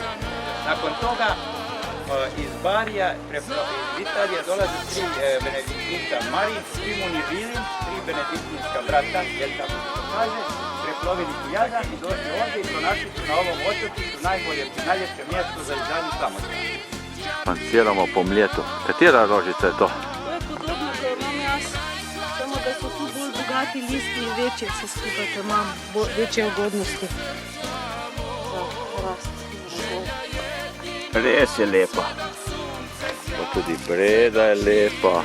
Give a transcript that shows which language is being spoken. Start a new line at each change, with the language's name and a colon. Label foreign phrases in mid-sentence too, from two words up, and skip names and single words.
Croatian: Nakon toga iz Barija, iz Italije dolazi 3 benediktinca Marij, Simun i Vilin, 3 benediktinska brata, jel tako se to kaže, preplovili su Jadran i došli ovdje i pronašli su na ovom otočiću najljepše mjesto za izgradnju samostaja. Spanciramo po Mljetu.
Slovenian: Katera rožica je to? To je podobno, kot imam jaz, samo da so tu bolj bogati listi in večje vse skupaj, ker imam večje ugodnosti za rast. Res je lepa. Pa tudi Breda je lepa.